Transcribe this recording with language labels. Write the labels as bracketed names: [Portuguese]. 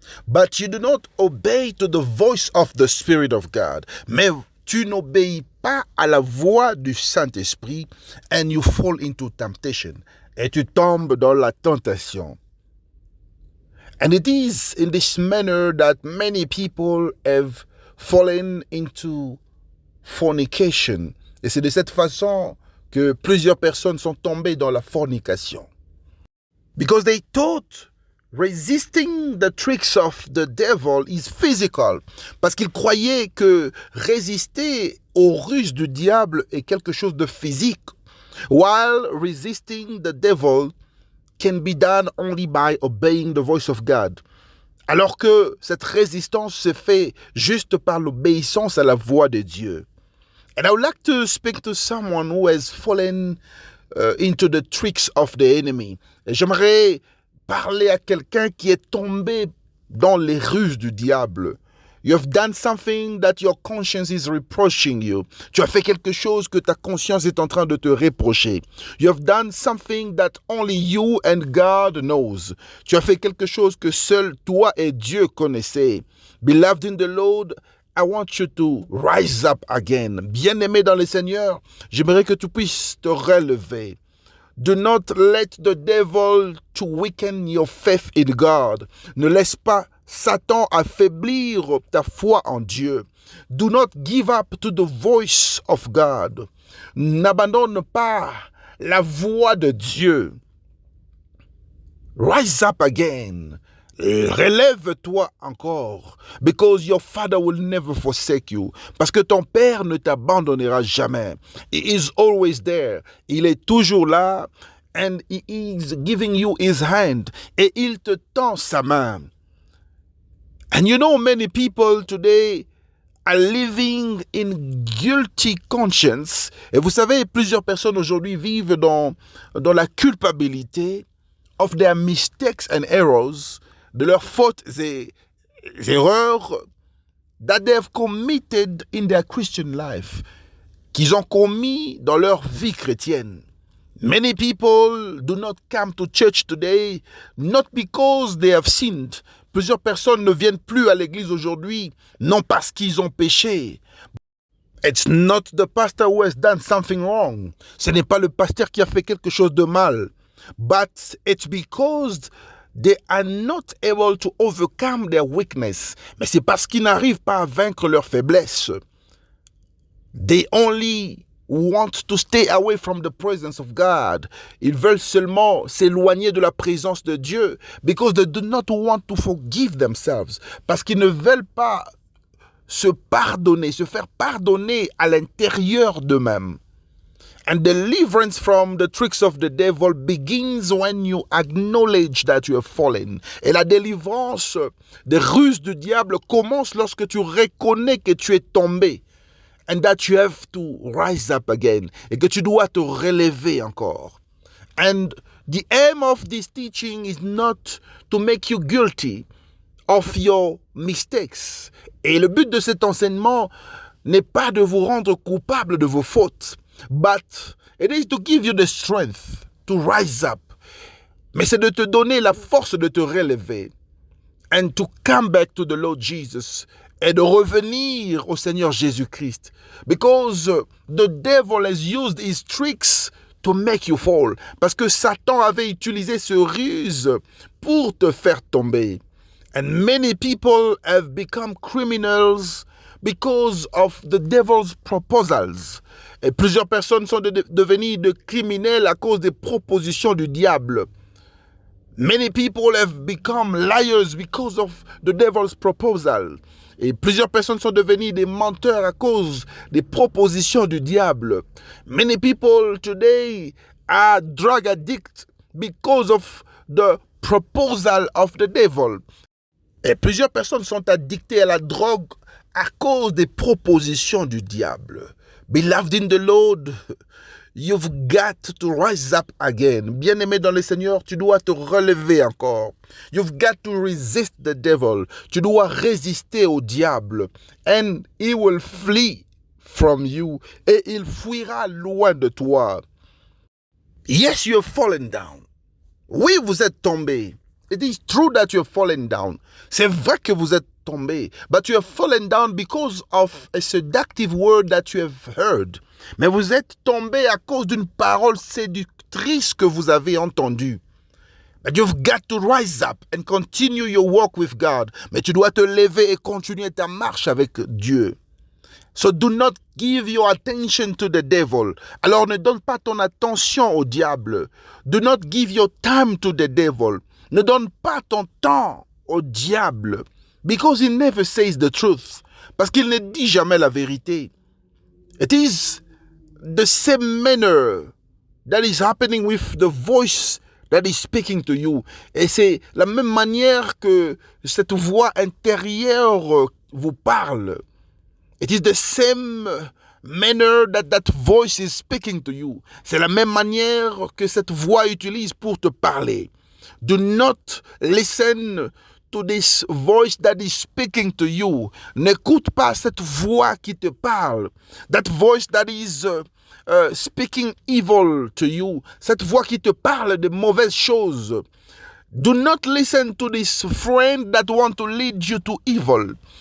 [English] But you do not obey to the voice of the Spirit of God. [French] Mais tu n'obéis pas à la voix du Saint-Esprit [English] and you fall into temptation. [French] Et tu tombes dans la tentation. [English] And it is in this manner that many people have fallen into fornication. [French] Et c'est de cette façon que plusieurs personnes sont tombées dans la fornication. [English] Because they thought resisting the tricks of the devil is physical. [French] Parce qu'ils croyaient que résister aux ruses du diable est quelque chose de physique. [English] While resisting the devil can be done only by obeying the voice of God. [French] Alors que cette résistance se fait juste par l'obéissance à la voix de Dieu. [English] And I would like to speak to someone who has fallen into the tricks of the enemy. [French] Et j'aimerais parler à quelqu'un qui est tombé dans les ruses du diable. [English] You have done something that your conscience is reproaching you. [French] Tu as fait quelque chose que ta conscience est en train de te reprocher. [English] You have done something that only you and God knows. [French] Tu as fait quelque chose que seul toi et Dieu connaissez. [English] Beloved in the Lord, I want you to rise up again. [French] Bien-aimé dans le Seigneur, j'aimerais que tu puisses te relever. [English] Do not let the devil to weaken your faith in God. [French] Ne laisse pas Satan affaiblir ta foi en Dieu. [English] Do not give up to the voice of God. [French] N'abandonne pas la voix de Dieu. [English] Rise up again. [French] Relève-toi encore. [English] Because your father will never forsake you. [French] Parce que ton père ne t'abandonnera jamais. [English] He is always there. [French] Il est toujours là. [English] And he is giving you his hand. [French] Et il te tend sa main. [English] And you know, many people today are living in guilty conscience. [French] Et vous savez, plusieurs personnes aujourd'hui vivent dans la culpabilité [English] of their mistakes and errors, [French] de leurs fautes et erreurs [English] that they have committed in their Christian life, [French] qu'ils ont commis dans leur vie chrétienne. [English] Many people do not come to church today, not because they have sinned. [French] Plusieurs personnes ne viennent plus à l'église aujourd'hui, non parce qu'ils ont péché. [English] It's not the pastor who has done something wrong. [French] Ce n'est pas le pasteur qui a fait quelque chose de mal. [English] But it's because they are not able to overcome their weakness. [French] Mais c'est parce qu'ils n'arrivent pas à vaincre leur faiblesse. [English] They only want to stay away from the presence of God. [French] Ils veulent seulement s'éloigner de la présence de Dieu [English] because they do not want to forgive themselves. [French] Parce qu'ils ne veulent pas se pardonner, se faire pardonner à l'intérieur d'eux-mêmes. [English] And deliverance from the tricks of the devil begins when you acknowledge that you have fallen. [French] Et la délivrance des ruses du diable commence lorsque tu reconnais que tu es tombé. [English] And that you have to rise up again. [French] Et que tu dois te relever encore. [English] And the aim of this teaching is not to make you guilty of your mistakes. [French] Et le but de cet enseignement n'est pas de vous rendre coupable de vos fautes. [English] But it is to give you the strength to rise up. [French] Mais c'est de te donner la force de te relever. [English] And to come back to the Lord Jesus. [French] Et de revenir au Seigneur Jésus-Christ. [English] Because the devil has used his tricks to make you fall. [French] Parce que Satan avait utilisé ce ruse pour te faire tomber. [English] And many people have become criminals because of the devil's proposals. [French] Et plusieurs personnes sont devenues de criminels à cause des propositions du diable. [English] Many people have become liars because of the devil's proposal. [French] Et plusieurs personnes sont devenues des menteurs à cause des propositions du diable. [English] Many people today are drug addicts because of the proposal of the devil. [French] Et plusieurs personnes sont addictées à la drogue à cause des propositions du diable. [English] Beloved in the Lord, you've got to rise up again. [French] Bien-aimé dans le Seigneur, tu dois te relever encore. [English] You've got to resist the devil. [French] Tu dois résister au diable. [English] And he will flee from you. [French] Et il fuira loin de toi. [English] Yes, you have fallen down. [French] Oui, vous êtes tombé. [English] It is true that you have fallen down. [French] C'est vrai que vous êtes tombé. [English] But you have fallen down because of a seductive word that you have heard. [French] Mais vous êtes tombé à cause d'une parole séductrice que vous avez entendue. [English] But you've got to rise up and continue your walk with God. [French] Mais tu dois te lever et continuer ta marche avec Dieu. [English] So do not give your attention to the devil. [French] Alors ne donne pas ton attention au diable. [English] Do not give your time to the devil. [French] Ne donne pas ton temps au diable. [English] Because he never says the truth. [French] Parce qu'il ne dit jamais la vérité. [English] It is the same manner that is happening with the voice that is speaking to you. [French] Et c'est la même manière que cette voix intérieure vous parle. [English] It is the same manner that voice is speaking to you. [French] C'est la même manière que cette voix utilise pour te parler. [English] Do not listen to this voice that is speaking to you. [French] N'écoute pas cette voix qui te parle. [English] That voice that is speaking evil to you. [French] Cette voix qui te parle de mauvaises choses. [English] Do not listen to this friend that want to lead you to evil.